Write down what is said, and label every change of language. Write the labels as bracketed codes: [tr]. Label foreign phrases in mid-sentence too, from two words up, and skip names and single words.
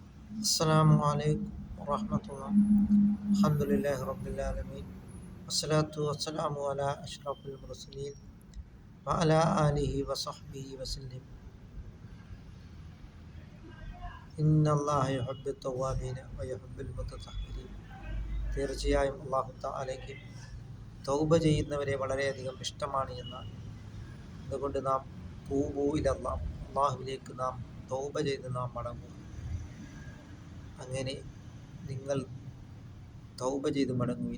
[ar] السلام عليكم ورحمة الله. الحمد لله رب العالمين والصلاة والسلام على أشرف المرسلين وعلى آله وصحبه وسلم. إن الله يحب التوابين ويحب المتطهرين. [ml] തീർച്ചയായും അള്ളാഹു തആലയ്ക്ക് തൗബ ചെയ്യുന്നവരെ വളരെയധികം ഇഷ്ടമാണ് എന്നാണ്. അതുകൊണ്ട് നാം അള്ളാഹുവിലേക്ക് നാം തൗബ ചെയ്ത് നാം മടങ്ങും. അങ്ങനെ നിങ്ങൾ തൗബ ചെയ്ത് മടങ്ങുവിൻ.